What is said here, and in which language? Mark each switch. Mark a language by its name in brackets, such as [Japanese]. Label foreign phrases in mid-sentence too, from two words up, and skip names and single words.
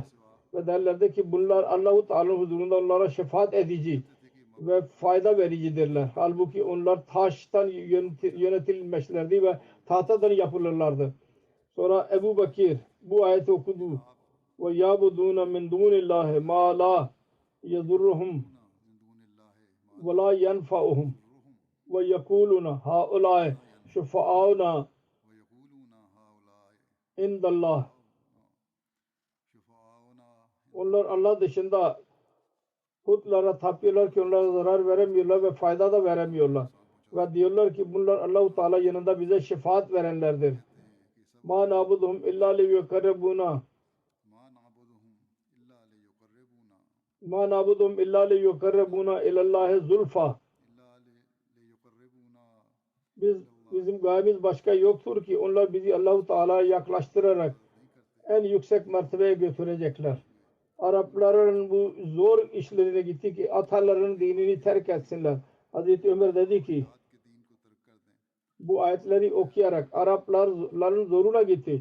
[Turkish] Ve derlerdi ki bunlar Allah-u Teala'nın huzurunda onlara şefaat edici ve fayda vericidirler. Halbuki onlar taştan yönetilmişlerdi ve tahtadan yapılırlardı. Sonra Ebu Bakir bu ayeti okudu. [Arabic] ويعبدون من دون الله ما لا يضرهم ولا ينفعهم ويقولون هؤلاء شفعاؤنا عند الله. [Turkish] Onlar Allah dışında putlara tapıyorlar ki onlara zarar veremiyorlar ve fayda da veremiyorlar. Ve diyorlar ki bunlar Allah-u Teala yanında bize şefaat verenlerdir. [Arabic] ما نعبدهم إلا ليقربونا ما نعبدهم إلا ليقربونا إلى الله زلفى. [Turkish] Bizim gayemiz başka yoktur ki onlar bizi Allah-u Teala'ya yaklaştırarak en yüksek mertebeye götürecekler. Arapların bu zor işlerine gitti ki atalarının dinini terk etsinler. Hazreti Ömer dedi ki bu ayetleri okuyarak Arapların zoruna gitti.